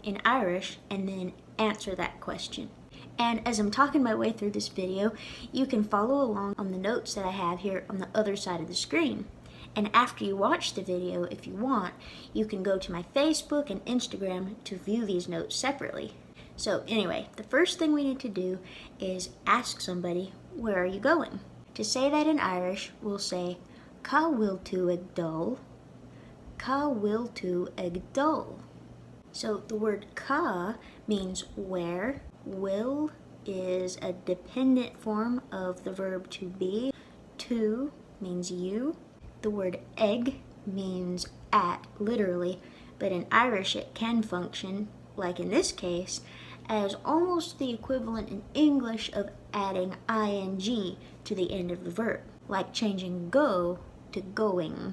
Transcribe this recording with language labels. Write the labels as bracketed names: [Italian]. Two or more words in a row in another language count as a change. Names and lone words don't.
[English] in Irish, and then answer that question. And as I'm talking my way through this video, you can follow along on the notes that I have here on the other side of the screen. And after you watch the video, if you want, you can go to my Facebook and Instagram to view these notes separately. So anyway, the first thing we need to do is ask somebody, "Where are you going?" To say that in Irish, we'll say, [Irish] "Cá bhfuil tú ag dul?" Cá bhfuil tú ag dul? [English] So the word cá means where. Will is a dependent form of the verb to be. To means you. The word ag means at, literally, but in Irish it can function, like in this case, as almost the equivalent in English of adding ing to the end of the verb, like changing go to going.